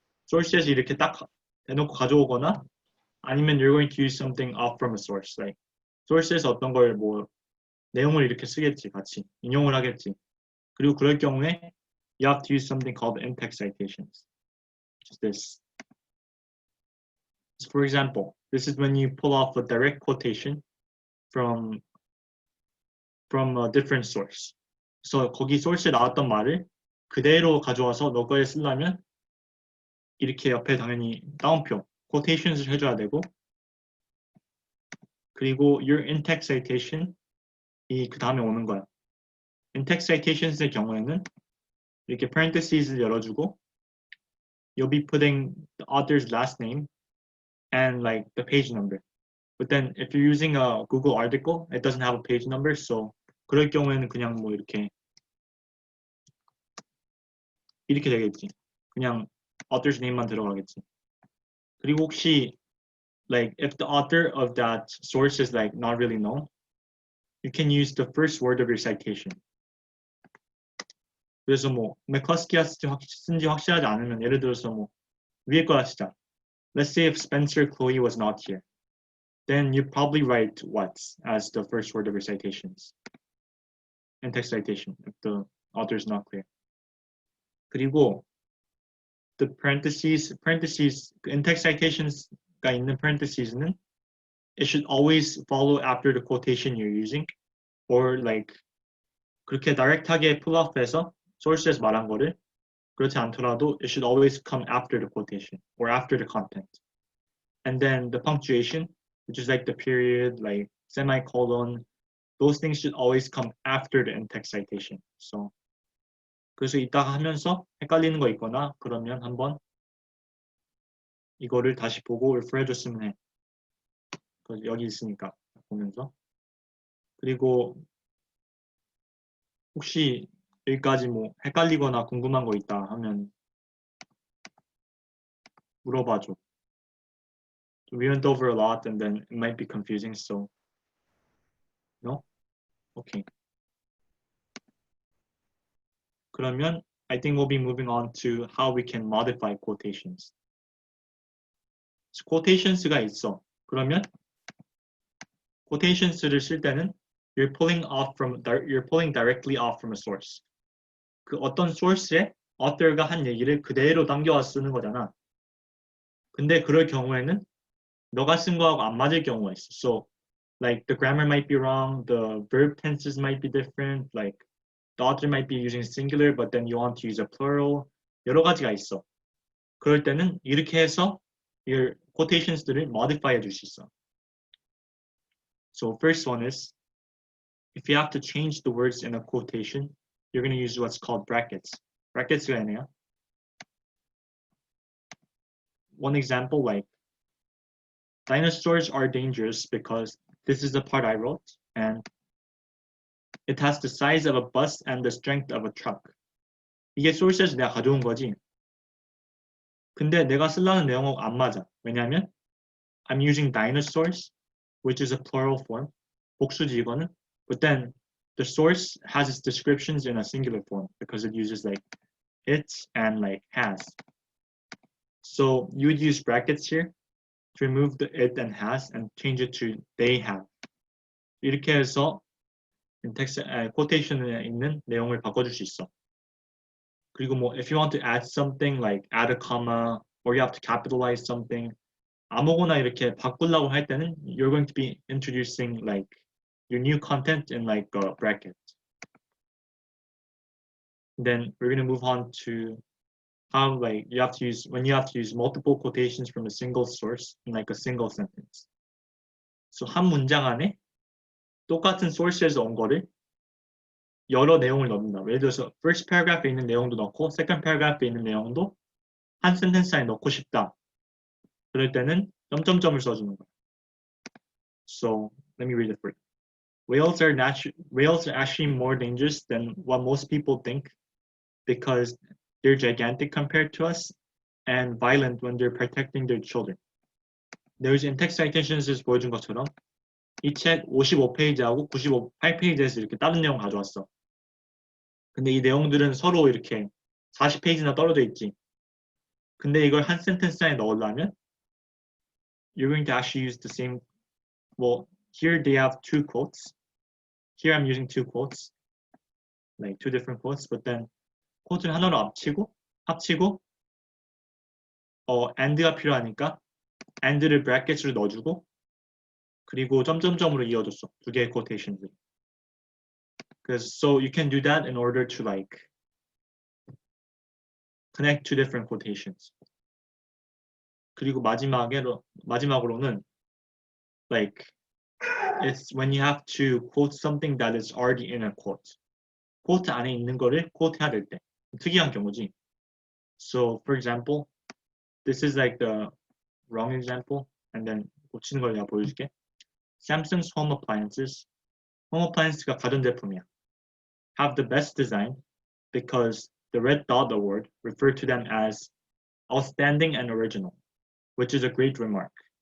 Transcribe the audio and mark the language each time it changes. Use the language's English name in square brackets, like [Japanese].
[Korean] source에서 이렇게 딱 대놓고 가져오거나 아니면 [English] you're going to use something off from a source. [Korean] Like source에서 어떤 걸 뭐 내용을 이렇게 쓰겠지, 같이 인용을 하겠지. 그리고 그럴 경우에 [English] you have to use something called in-text citations. Which is this. So for example, this is when you pull off a direct quotation from a different source. [Korean] 그래서 거기 source에 나왔던 말을 그대로 가져와서 너 거에 쓰려면 이렇게 옆에 당연히 따옴표, quotations을 해줘야 되고 그리고 [English] your in-text citation [Korean] 이 그 다음에 오는 거야. in-text citations의 경우에는 이렇게 parentheses를 열어주고 [English] you'll be putting the author's last name and like the page number. But then if you're using a Google article, it doesn't have a page number, so [Korean] 그럴 경우에는 그냥 뭐 이렇게 되겠지. 그냥 author's name만 들어가겠지. 그리고 혹시 [English] like if the author of that source is like not really known, you can use the first word of your citation. [Korean] 그래서 뭐 맥커스키가 쓴지 확실하지 않으면 예를 들어서 뭐 위에 거라 시작. [English] Let's say if Spencer Chloe was not here, then you probably write what as the first word of your citations. In-text citation if the author is not clear. [Korean] 그리고 [English] the parentheses, [Korean] in-text citations가 있는 parentheses는 [English] it should always follow after the quotation you're using, or like [Korean] 그렇게 direct하게 pull off해서 source에서 말한 거를 그렇지 않더라도 [English] it should always come after the quotation or after the content. And then the punctuation, which is like the period, like semicolon, those things should always come after the in-text citation. [Korean] So 그래서 이따가 하면서 헷갈리는 거 있거나 그러면 한번 이거를 다시 보고 refer 해줬으면 해. 여기 있으니까 보면서. 그리고 혹시 여기까지 뭐 헷갈리거나 궁금한 거 있다 하면 물어봐줘. [English] We went over a lot and then it might be confusing, so no? Okay. [Korean] 그러면 [English] I think we'll be moving on to how we can modify quotations. So [Korean] quotations가 있어. 그러면 quotations를 쓸 때는 [English] you're pulling directly off from a source. [Korean] 그 어떤 source에 author가 한 얘기를 그대로 당겨와서 쓰는 거잖아. 근데 그럴 경우에는 너가 쓴 거하고 안 맞을 경우가 있어. [English] So like the grammar might be wrong, the verb tenses might be different, like the author might be using singular but then you want to use a plural. [Korean] 여러 가지가 있어. 그럴 때는 이렇게 해서 your quotations들을 modify 해줄 수 있어. [English] So first one is if you have to change the words in a quotation, you're going to use what's called brackets. [Korean] brackets가 있네요. [English] One example, like dinosaurs are dangerous because this is the part I wrote and it has the size of a bus and the strength of a truck. [Korean] 이게 source에서 내가 가져온 거지. 근데 내가 쓰려는 내용하고 안 맞아. 왜냐면 [English] I'm using dinosaurs, which is a plural form. [Korean] 복수지 이거는. [English] But then the source has its descriptions in a singular form because it uses like it and like has. So you would use brackets here to remove the it and has and change it to they have. [Korean] 이렇게 해서 quotation에 있는 내용을 바꿔줄 수 있어. 그리고 뭐 [English] if you want to add something like add a comma or you have to capitalize something [Korean] 아무거나 이렇게 바꾸려고 할 때는 [English] you're going to be introducing like your new content in like a bracket. Then we're going to move on to how like you have to use multiple quotations from a single source in like a single sentence. [Korean] So 한 문장 안에 똑같은 source에서 온 거를 여러 내용을 넣는다. 예를 들어서 first paragraph에 있는 내용도 넣고 second paragraph에 있는 내용도 한 센텐스 안에 넣고 싶다. 그럴 때는 점점점을 써주는 거야. [English] So let me read it for you. whales are actually more dangerous than what most people think because they're gigantic compared to us and violent when they're protecting their children. [Korean] There's in text citations에서 보여준 것처럼 이 책 55페이지하고 98페이지에서 이렇게 다른 내용 가져왔어. 근데 이 내용들은 서로 이렇게 40페이지나 떨어져 있지. 근데 이걸 한 센텐스 안에 넣으려면 [English] you're going to actually use the same. Well, here they have two quotes. Here I'm using two quotes, like two different quotes. [Korean] But then quote를 하나로 합치고 and가 필요하니까 and를 brackets로 넣어주고 그리고 점점점으로 이어줬어. 두 개의 quotations을. [English] So you can do that in order to like connect two different quotations. [Korean] 그리고 마지막으로는 [English] like it's when you have to quote something that is already in a quote. [Korean] quote 안에 있는 거를 quote 해야 될 때. 특이한 경우지. [English] So for example, this is like the wrong example, and then [Korean] 고치는 걸 내가 보여줄게. Samsung's home appliance가 가전제품이야. [English] Have the best design because the Red Dot Award referred to them as outstanding and original, which is a great remark.